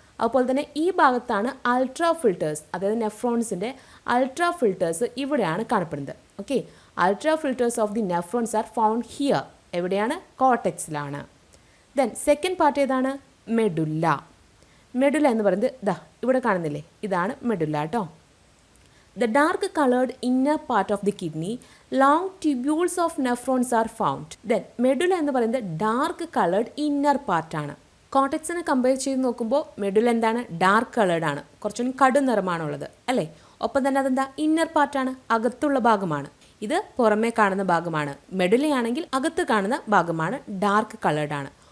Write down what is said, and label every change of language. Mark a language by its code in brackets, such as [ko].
[ml] അതുപോലെ തന്നെ ഈ ഭാഗത്താണ് അൾട്രാ ഫിൽറ്റേഴ്സ്, അതായത് നെഫ്രോൺസിൻ്റെ അൾട്രാ ഫിൽറ്റേഴ്സ് ഇവിടെയാണ് കാണപ്പെടുന്നത്. [en] Okay, ultra filters of the nephrons are found here. [ml] എവിടെയാണ്? കോർട്ടെക്സിലാണ്. ദെൻ സെക്കൻഡ് പാർട്ട് ഏതാണ്? മെഡുല്ല. മെഡുല്ല എന്ന് പറയുന്നത് ദാ ഇവിടെ കാണുന്നില്ലേ, ഇതാണ് മെഡുല്ല കേട്ടോ. [en] The dark colored inner part of the kidney, long tubules of nephrons are found. [ml] Then medulla എന്ന് പറയുന്നത് ഡാർക്ക് കളേർഡ് ഇന്നർ പാർട്ടാണ്. കോർട്ടെക്സിനെ കമ്പയർ ചെയ്ത് നോക്കുമ്പോൾ മെഡുല്ല എന്താണ്? ഡാർക്ക് കളേർഡ് ആണ്, കുറച്ചുകൂടി കടും നിറമാണുള്ളത് അല്ലേ. ഒപ്പം തന്നെ അതെന്താ? ഇന്നർ പാർട്ടാണ്, അകത്തുള്ള ഭാഗമാണ്. ഇത് പുറമേ കാണുന്ന ഭാഗമാണ്. മെഡുല്ലയാണെങ്കിൽ അകത്ത് കാണുന്ന ഭാഗമാണ്, ഡാർക്ക് കളേർഡ് ആണ്.